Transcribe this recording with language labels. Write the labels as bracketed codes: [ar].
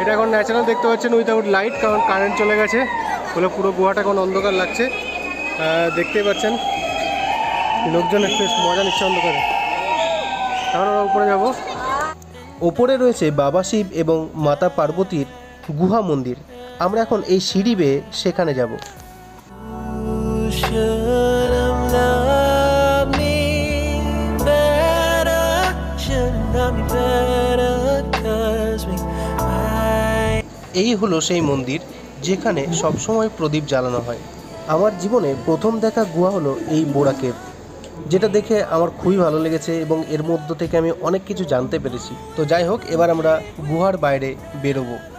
[bn] এটা এখন ন্যাচারাল দেখতে পাচ্ছেন উইদাউট লাইট, কারণ কারেন্ট চলে গেছে বলে পুরো গুহাটা এখন অন্ধকার লাগছে। দেখতেই পাচ্ছেন লোকজন একটু মজা নিচ্ছে অন্ধকারে। এখন আমরা উপরে যাব। ওপরে রয়েছে বাবা শিব এবং মাতা পার্বতীর গুহা মন্দির। আমরা এখন এই সিঁড়ি বেয়ে সেখানে যাব। [en] Should have loved me better, should have loved me better, 'cause we might. [bn] এই হলো সেই মন্দির যেখানে সবসময় প্রদীপ জ্বালানো হয়। আমার জীবনে প্রথম দেখা গুহা হলো এই বোরা কেভ, যেটা দেখে আমার খুবই ভালো লেগেছে এবং এর মধ্য থেকে আমি অনেক কিছু জানতে পেরেছি। তো যাই হোক, এবার আমরা গুহার বাইরে বেরোবো।